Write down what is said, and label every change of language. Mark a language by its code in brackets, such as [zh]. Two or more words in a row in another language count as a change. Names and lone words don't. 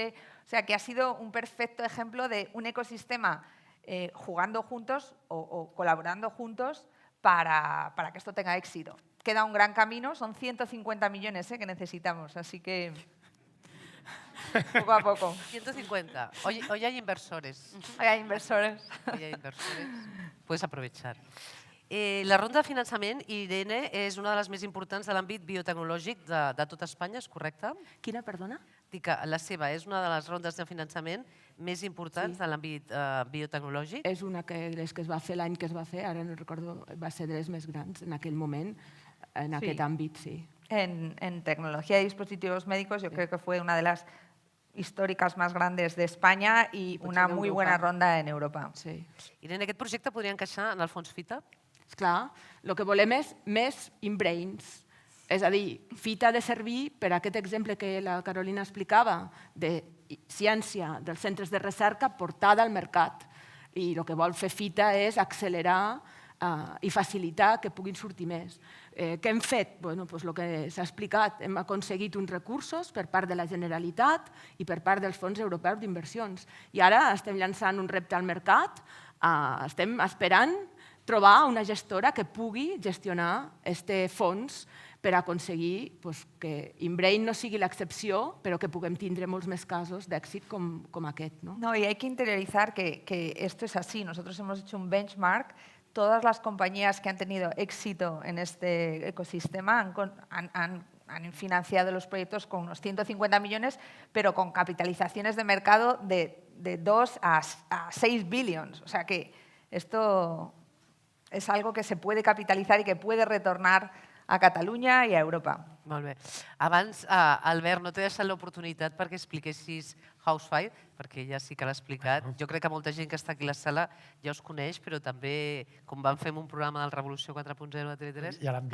[es] O sea, que ha sido un perfecto ejemplo de un ecosistema jugando juntos o colaborando juntos para que esto tenga éxito. Queda un gran camino, son 150 millones que necesitamos, así que poco a poco. 150. Hoy hay inversores. Hoy hay inversores. Hoy hay inversores. Puedes aprovechar. [ca] La ronda de finançament, Irene, és una de les més importants de l'àmbit biotecnològic de tot Espanya, és correcte? Quina, perdona? Dic que la seva és una de les rondes de finançament més importants de l'àmbit biotecnològic? És una de les que es va fer l'any que es va fer, ara no recordo, va ser de les més grans en aquell moment, en aquest àmbit, sí. [es] En tecnología de dispositivos médicos yo creo que fue una de las históricas más grandes de España y una muy buena ronda en Europa. Sí. [ca] Irene, aquest projecte podria encaixar en el fons FITA? Esclar, el que volem és més in-brains. És a dir, FITA ha de servir per a aquest exemple que la Carolina explicava de ciència dels centres de recerca portada al mercat. I el que vol fer FITA és accelerar i facilitar que puguin sortir més. Què hem fet? El que s'ha explicat, hem aconseguit uns recursos per part de la Generalitat i per part dels fons europeus d'inversions. I ara estem llançant un repte al mercat, estem esperant trobar una gestora que pugui gestionar aquest fons per aconseguir que InBrain no sigui l'excepció, però que puguem tindre molts més casos d'èxit com aquest. [es] No, y hay que interiorizar que esto es así. Nosotros hemos hecho un benchmark. Todas las compañías que han tenido éxito en este ecosistema han financiado los proyectos con unos 150 millones, pero con capitalizaciones de mercado de 2 a 6 billions. O sea que esto es algo que se puede capitalizar y que puede retornar a Catalunya i a Europa. [ca] Molt bé. Abans, Albert, no t'he deixat l'oportunitat perquè expliquessis Housefire, perquè ja sí que l'ha explicat. Jo crec que molta gent que està aquí a la sala ja us coneix, però també, com vam fer un programa del Revolució 4.0 de TV3, Ja l'han